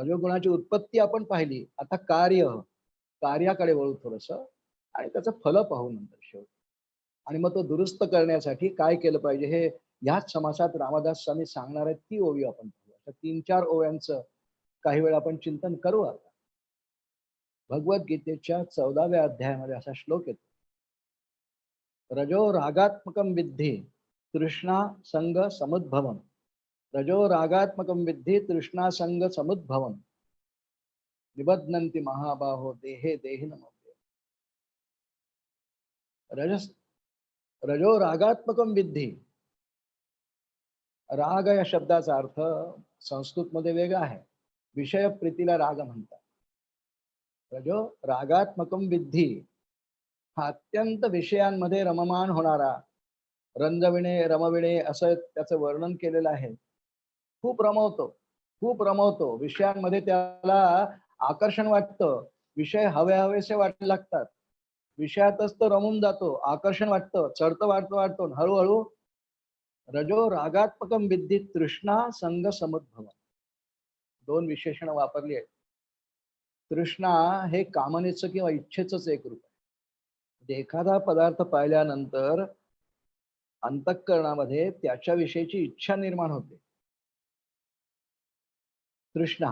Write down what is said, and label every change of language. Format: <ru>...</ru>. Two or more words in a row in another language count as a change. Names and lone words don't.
<mr>रजोगुणाची उत्पत्ती आपण पाहिली, आता कार्याकडे वळू थोडस आणि त्याचं फल पाहू नंतर शेवटी. आणि मग तो दुरुस्त करण्यासाठी काय केलं पाहिजे हे याच समासात रामदास स्वामी सांगणार आहेत. ती ओवी आपण पाहू. 3-4 ओव्यांचं काही वेळा आपण चिंतन करू. आता भगवद्गीतेच्या 14व्या अध्यायामध्ये असा श्लोक येतो,</mr> <sa>रजो रागात्मकम विद्धी तृष्णा संग समुद्भवम, रजो रागात्मकम विद्धी तृष्णा संग समुद्भवम, निबध्नन्ति महाबाहो देहे देहिनमव्यय. रजो रागात्मकम विद्धी,</sa> <mr>राग या शब्दाचा अर्थ संस्कृत मध्ये वेगळा आहे. विषय प्रीतीला राग म्हणतात.</mr> <sa>रजो रागात्मकम विद्धी</sa> <mr>हा अत्यंत विषयांमध्ये रममान होणारा, रंजविणे रमविणे असं त्याचं वर्णन केलेलं आहे. खूप रमवतो विषयांमध्ये, त्याला आकर्षण वाटतं, विषय हवेसे वाटू लागतात, विषयातच तो रमून जातो, आकर्षण वाटतं, चढतं वाढतो हळूहळू.</mr> <sa>रजो रागात्मकम विद्धी तृष्णा संग समुद्भव, 2</sa> <mr>विशेषण वापरली आहेत. तृष्णा हे कामनेचं किंवा इच्छेचंच एक रूप आहे. म्हणजे एखादा पदार्थ पाहिल्यानंतर अंतःकरणामध्ये त्याच्याविषयीची इच्छा निर्माण होते, तृष्णा.</mr>